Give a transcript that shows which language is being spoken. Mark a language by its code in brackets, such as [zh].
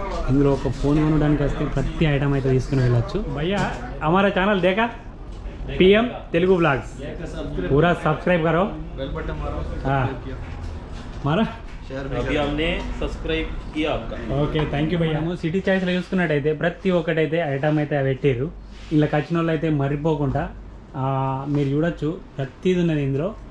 [te] ఇందులో ఒక ఫోన్ కొనడానికి వస్తే ప్రతి ఐటమ్ అయితే తీసుకుని వెళ్ళచ్చు. [hi] భయ్యా हमारा ఛానల్ देखा PM तेलुगु ब्लॉग्स पूरा सब्सक्राइब करो. हाँ मारा अभी हमने सब्सक्राइब किया आपका. [en] Okay, thank you భయ్యా. [te] సిటీ చాయిస్లో చూసుకున్నట్టయితే ప్రతి ఒక్కటైతే ఐటమ్ అయితే పెట్టారు. ఇలా వచ్చిన వాళ్ళు అయితే మర్రిపోకుండా మీరు చూడొచ్చు, ప్రతిది ఉన్నది ఇందులో.